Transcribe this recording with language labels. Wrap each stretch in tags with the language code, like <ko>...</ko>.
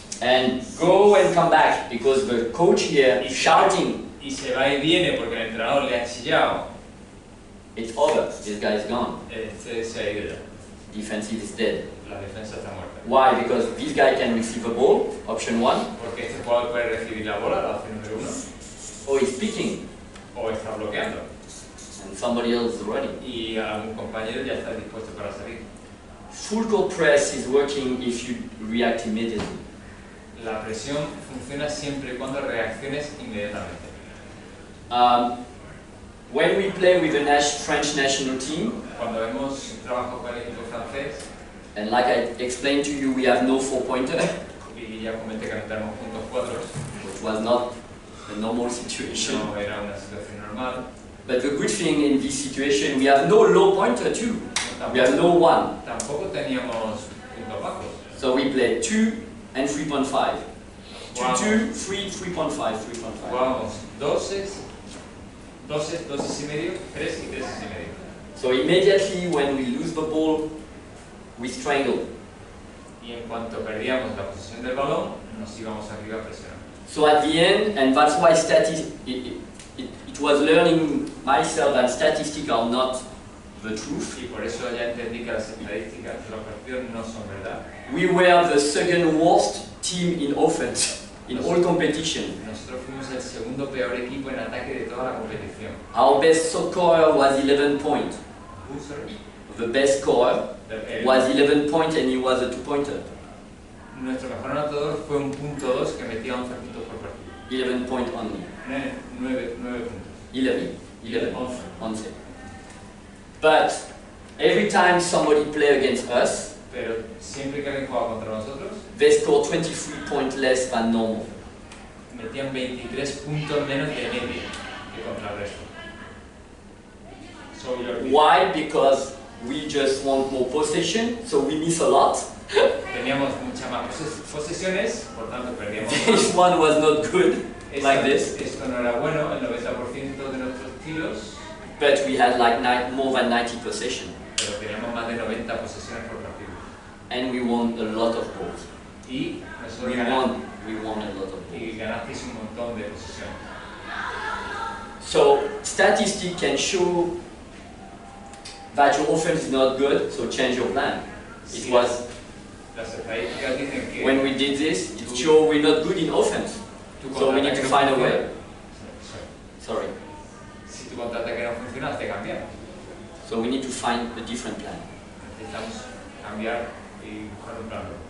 <en>and go and come back because the coach here is shouting,</en> <es>y se va y viene porque el entrenador le ha chillado,</es> <en>it's over, this guy is gone.</en> <es>se ha ido ya.</es> <en>Defensive is dead.</en> <es>La defensa está muerta.</es> <en>Why? Because this guy can receive a ball, option 1,</en> <es>Porque este jugador puede recibir la bola, la opción número 1,</es> <en>or he's picking</en> <es>o está bloqueando</es> <en>and somebody else is running.</en> <es>y algún compañero ya está dispuesto para salir.</es> <en>Full court press is working if you react immediately.</en> <es>La presión funciona siempre y cuando reacciones inmediatamente.</es> <en>When we play with the French national team,</en> <es>Cuando hemos trabajado con el equipo francés,</es> <en>and like I explained to you, we have no 4-pointer,</en> <es>y ya comenté que no tenemos puntos 4,</es> <en>which was not a normal situation.</en> <es>no era una situación normal.</es> <en>But the good thing in this situation, we have no low pointer too. We have no 1.</en> <es>Tampoco teníamos puntos bajos.</es> <en>So we play 2 and 3.5. 2, Wow. 2, 3, 3.5, 3.5.</en> <es>Jugamos 12 y medio, 3 y 3 y medio.</es> <en>So immediately when we lose the ball, we strangle.</en> <es>Y en cuanto perdíamos la posesión del balón, nos íbamos arriba a presionar.</es> <en>So at the end, and that's why it was learning myself that statistics are not the truth.</en> <es>Y por eso ya entendí que las estadísticas de los partidos no son verdad.</es> <en>We were the second worst team in offense in all competition.</en> <es>Nosotros fuimos el segundo peor equipo en ataque de toda la competición.</es> <en>Our best scorer was 11 points. the best scorer was 11 points and he was a 2-pointer.</en> <es>Nuestro mejor anotador fue un punto 2 que metía 11 puntos por partido.</es> <en>11 points only.</en> <es>9 puntos.</es> <en>11. 11. But every time somebody play against us,</en> <es>Pero siempre que alguien jugaba contra nosotros,</es> <en>they score 23 points less than normal.</en> <es>metían 23 puntos menos de media que contra el resto.</es> <en>So Why? Because we just want more possession, so we miss a lot.</en> <es>teníamos muchas más posesiones, por tanto perdíamos</es> <en>This one was not good, like this.</en> <es>Esto no era bueno, el 90% de nuestros tiros,</es> <en>But we had like more than 90 possession.</en> <es>pero teníamos más de 90 posesiones por partido.</es> <en>And we won a lot of balls.</en> <es>Y nosotros</es> <en>We won a lot of balls.</en> <es>y ganasteis un montón de posesiones.</es> <en>So statistics can show that your offense is not good, so change your plan. It was</en> <es>Las estadísticas dicen que</es> <en>when we did this, it showed we're not good in offense. So we need to find a way. Sorry.</en> <es>Si tu contraataque no funciona, has de cambiar.</es> <en>So we need to find a different plan.</en> <es>Necesitamos cambiar y buscar un plan.</es>